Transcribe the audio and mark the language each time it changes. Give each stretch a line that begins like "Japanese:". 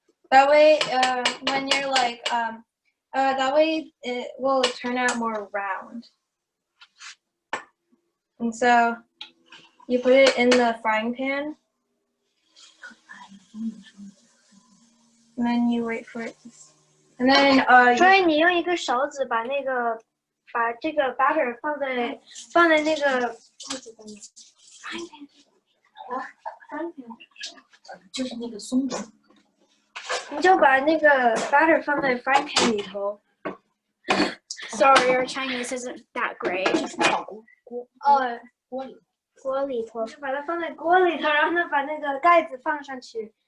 English: that way, when you're like, that way it will turn out more round. And so, you put it in the frying pan. And then you wait for it to, and then
Chinese: 所以你用一个勺子把这个 butter 放在那个就是那个松的。你就把那个 butter 放在 frying pan 里头。
English: Sorry, your Chinese isn't that great.
Chinese: 锅里头。就把它放在锅里头，然后呢把那个盖子放上去。